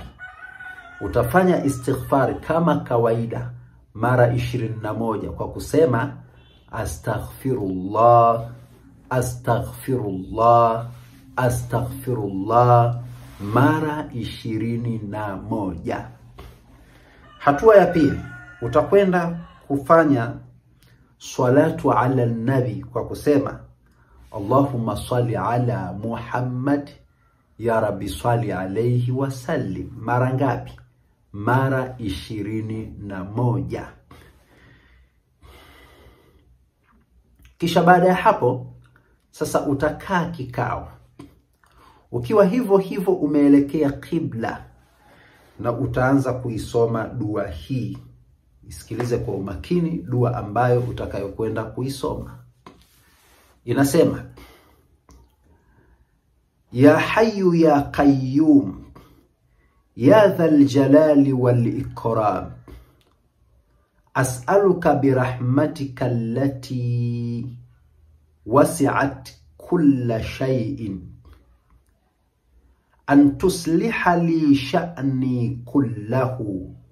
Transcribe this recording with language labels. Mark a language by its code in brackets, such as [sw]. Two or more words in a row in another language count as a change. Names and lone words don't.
[sw] Utafanya istighfari kama kawaida mara 21 kwa kusema [ar] أستغفر الله أستغفر الله أستغفر الله [sw] mara 21. Hatua ya pili, utakwenda kufanya [ar] الصلاة على النبي [sw] kwa kusema [ar] اللهم صل على محمد يا رب صل عليه وسلم. [sw] Mara ngapi? Mara 21. Kisha baada ya hapo sasa utakaa kikao ukiwa hivyo umeelekea kibla, na utaanza kuisoma dua hii. Isikilize kwa umakini dua ambayo utakayokwenda kuisoma. Inasema: [ar] يا حي يا قيوم يا ذا الجلال والإكرام أسألك برحمتك التي وسعت كل شيء أن تصلح لي شأني كله